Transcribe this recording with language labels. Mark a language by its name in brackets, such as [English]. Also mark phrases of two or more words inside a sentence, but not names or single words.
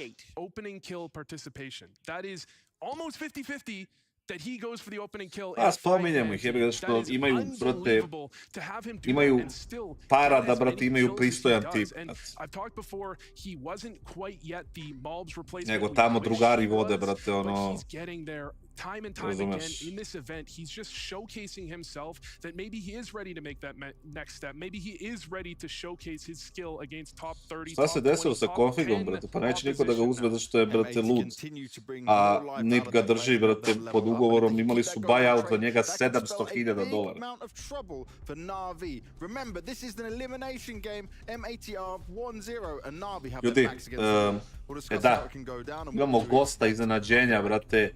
[Serbian] A spominjemo ih, jebe, što imaju, brate, imaju para da, brate, imaju pristojan tip. Nego tamo drugari vode, brate, ono... [English] Time and time again in this event, he's just showcasing himself that maybe he is ready to make that next step. Maybe he is ready to showcase his skill against top 30, [Serbian] Šta se desilo sa konfigom, brate? Pa neće niko da ga uzme zato što je, brate, lud. A NIP ga drži, brate, pod ugovorom. Imali su buyout za njega $700,000. Ljudi, da, imamo gosta iznenađenja, brate.